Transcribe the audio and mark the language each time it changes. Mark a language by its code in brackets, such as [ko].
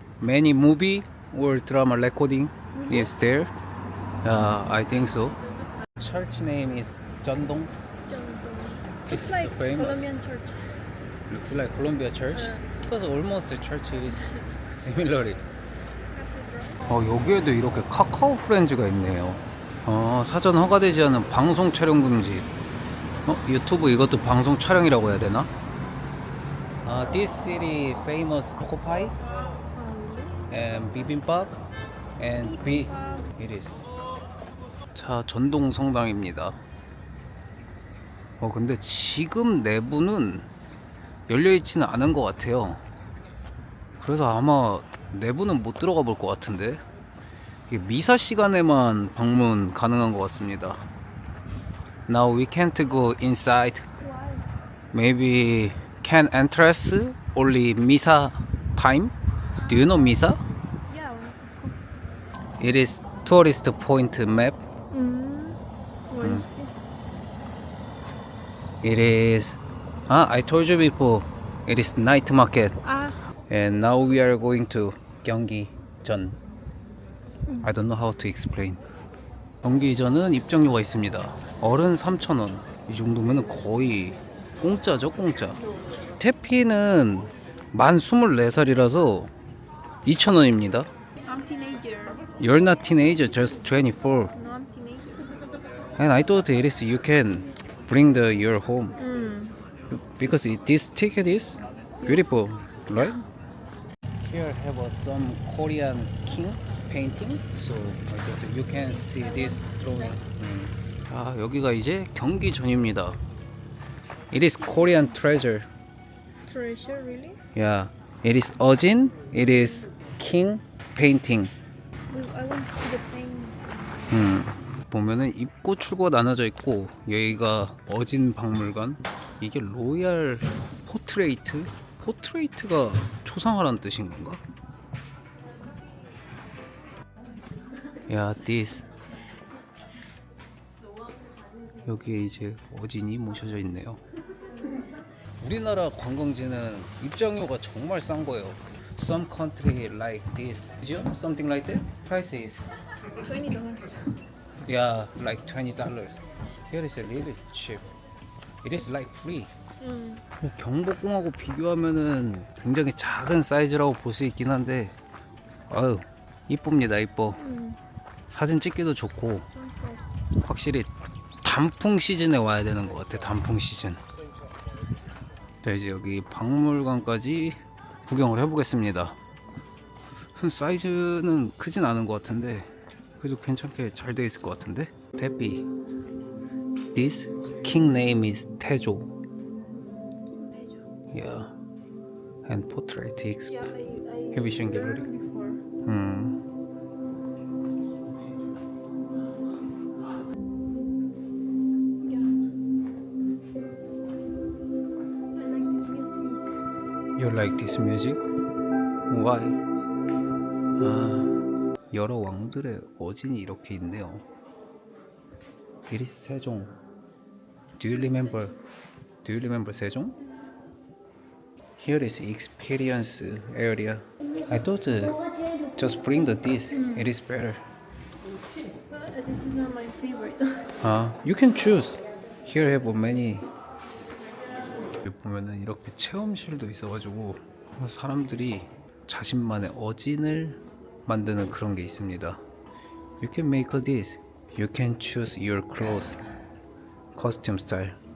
[en] Many movie or drama recording is there. I think so. Church name is Jeondong. It's It's like famous. Colombian church. Looks like Columbia Church. Because almost the church is similarly. [ko] 여기에도 이렇게 카카오 프렌즈가 있네요. 사전 허가되지 않은 방송 촬영 금지. 유튜브 이것도 방송 촬영이라고 해야 되나? [en] This city famous choco pie and bibimbap and it is. [ko] 자, 전동 성당입니다. 근데 지금 내부는 열려있지는 않은 것 같아요. 그래서 아마 내부는 못 들어가 볼 것 같은데 이게 미사 시간에만 방문 가능한 것 같습니다. [en] Now we can't go inside. Why? Maybe can entrance only Misa time? Do you know Misa? Yeah. It is tourist point map. What is this? It is I told you before. It is night market. And now we are going to 경기전. I don't know how to explain. [ko] 경기전은 입장료가 있습니다. 어른 3,000원. 이 정도면 거의 공짜죠, 공짜. 태피는 만 24살이라서 2,000원입니다. [en] I'm teenager. You're not teenager, just 24. No, I'm teenager. And I thought it is you can bring your home because this ticket is beautiful, right? Here have some Korean king painting, so I thought you can see this drawing. [ko] 여기가 이제 경기전입니다. [en] It is Korean treasure. Treasure, really? Yeah, it is 어진. It is king painting. I want to see the paint. [ko] 보면은 입구 출구가 나눠져 있고 여기가 어진 박물관. 이게 로얄 포트레이트? 포트레이트가 초상화라는 뜻인 건가? [en] 야, this. [ko] 여기에 이제 어진이 모셔져 있네요. 우리나라 관광지는 입장료가 정말 싼 거예요. [en] Some country like this, something like that. Price is $20. yeah, like $20. Here is a little cheap. It is like free. [ko] 경복궁하고 비교하면은 굉장히 작은 사이즈라고 볼 수 있긴 한데, 아유 이쁩니다, 이뻐. 사진 찍기도 좋고, [en] Sunsets. [ko] 확실히 단풍 시즌에 와야 되는 것 같아. 단풍 시즌. 자, 이제 여기 박물관까지 구경을 해보겠습니다. 사이즈는 크진 않은 것 같은데 그래도 괜찮게 잘 되어 있을 것 같은데. 대비. [en] This king name is 태조. Yeah. And portrait is Yeah, I exhibition gallery. learned before. Yeah. I like this music. You like this music? Why? [ko] 여러 왕들의 어진이 이렇게 있네요. [en] It is 세종. Do you remember? Do you remember 세종? Here is experience area. I thought just bring this. It is better. This is not my favorite. You can choose. Here have many. [ko] 여기 보면은 이렇게 체험실도 있어가지고 사람들이 자신만의 어진을 만드는 그런 게 있습니다. [en] You can make this. You can choose your clothes, costume style.